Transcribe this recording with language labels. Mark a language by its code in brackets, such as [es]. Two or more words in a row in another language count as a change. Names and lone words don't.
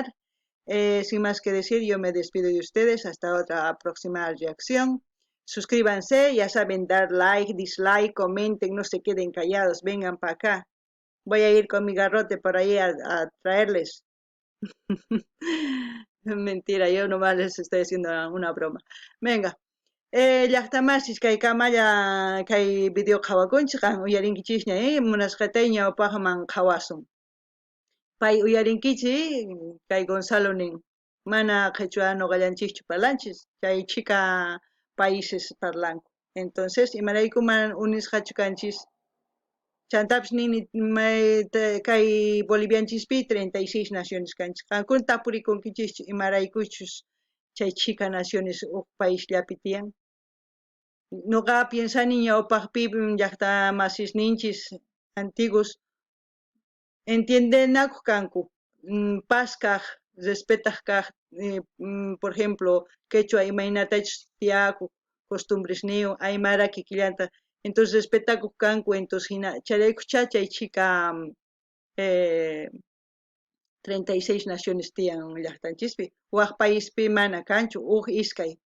[es] Sin más que decir, yo me despido de ustedes, hasta otra próxima reacción. Suscríbanse, ya saben, dar like, dislike, comenten, no se queden callados, vengan para acá. Voy a ir con mi garrote por ahí a traerles. Mentira, yo nomás les estoy haciendo una broma. Venga, [qu] llaqtamasis kay kamalla kay video qhawakunchik uyarinkichikña munasqatayña upaqman qhawasun. Pay uyarinkichik kay Gonzalo nin mana qhechua noqallanchikchu parlanchis, chay chica países parlanku. Entonces, imaraykuman unisqachu kanchis. Chantapish nini kay Bolivianchispi 36 naciones kanchis. Qankuna tapurikunkichikchu imaraykuchus chay chica naciones uk paísllapi tiyan. Nuqa piensani ñawpaqpi llaqtamasisninchis antiguos entiendenakuq kanku, paz kaq, respetaq kaq, [es] por ejemplo, [qu] quechua imaynatachus tiyakuq, costumbres niyu, aymara kikillanta, entonces respetakuq kanku, entonces hina chayraykukcha chay chica eh, 36 naciones tiyan llaqtanchispi, waq paíspi mana kanchu, iskay.